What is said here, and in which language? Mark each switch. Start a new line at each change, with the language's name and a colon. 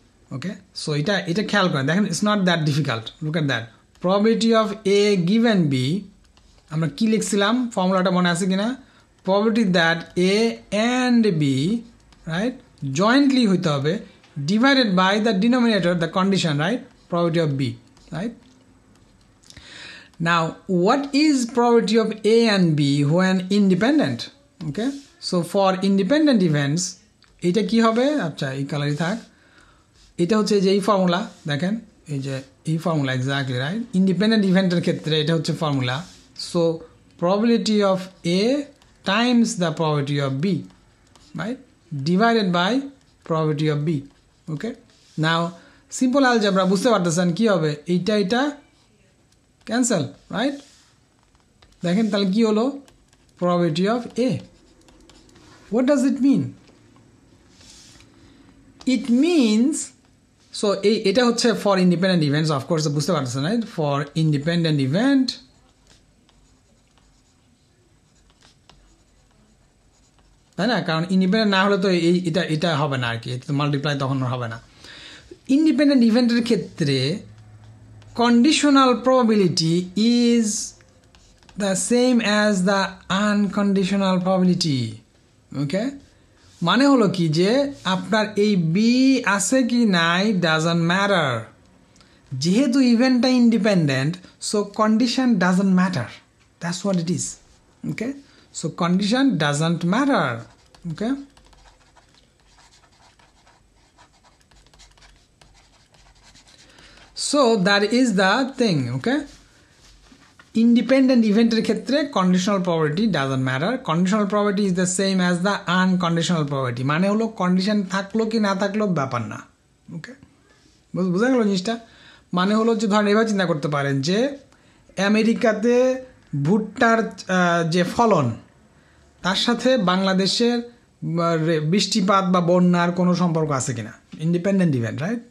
English: Okay, so এটা খেয়াল করেন, দেখেন it's not that difficult. Look at that, probability of A given B,
Bangla: আমরা কী লিখছিলাম ফর্মুলাটা মনে আছে কিনা?
English: probability that A and B, right, jointly
Bangla: হইতে হবে
English: Divided by the denominator, the condition, right, probability of B, right? Now, what is probability of A and B when independent? Okay, so for independent events,
Bangla: এটা কি হবে? আচ্ছা, এই কালারই থাক। এটা হচ্ছে যে এই ফর্মুলা, দেখেন এই যে এই ফর্মুলা, এক্স্যাক্টলি রাইট। ইন্ডিপেন্ডেন্ট ইভেন্টের ক্ষেত্রে এটা হচ্ছে formula.
English: So probability of A times the probability of B, right, divided by probability of B. Okay, now simple algebra
Bangla: বুঝতে পারতেছেন কি হবে, এইটা
English: Cancel, right?
Bangla: দেখেন তাহলে কি হলো,
English: Probability of A. What does it mean? It means, so এটা হচ্ছে for independent events, of course
Bangla: বুঝতে পারতেছেন,
English: Right?
Bangla: ফর ইন্ডিপেন্ডেন্ট ইভেন্ট তাই না, কারণ ইন্ডিপেন্ডেন্ট না হলে তো এটা হবে না আর কি, এটা মাল্টিপ্লাই তখন হবে না।
English: Independent ইভেন্টের ক্ষেত্রে conditional probability is the same as the unconditional probability.
Bangla: ওকে, মানে হলো কি যে আপনার এই বি আছে কি নাই ডাজন্ট ম্যাটার, যেহেতু ইভেন্টটা independent,
English: So condition doesn't matter, that's what it is. Okay, so condition doesn't matter. Okay, so that is the thing. Okay, independent ইভেন্টের ক্ষেত্রে conditional probability doesn't matter. Conditional probability is the same as the unconditional probability,
Bangla: মানে হলো condition থাকলো কি না থাকলো ব্যাপার না। ওকে, বোঝা গেল জিনিসটা? মানে হলো যে ধরেন এবার চিন্তা করতে পারেন যে আমেরিকাতে ভুট্টার যে ফলন তার সাথে বাংলাদেশের বৃষ্টিপাত বা বন্যার কোনো সম্পর্ক আছে কিনা, ইন্ডিপেন্ডেন্ট ইভেন্ট, রাইট?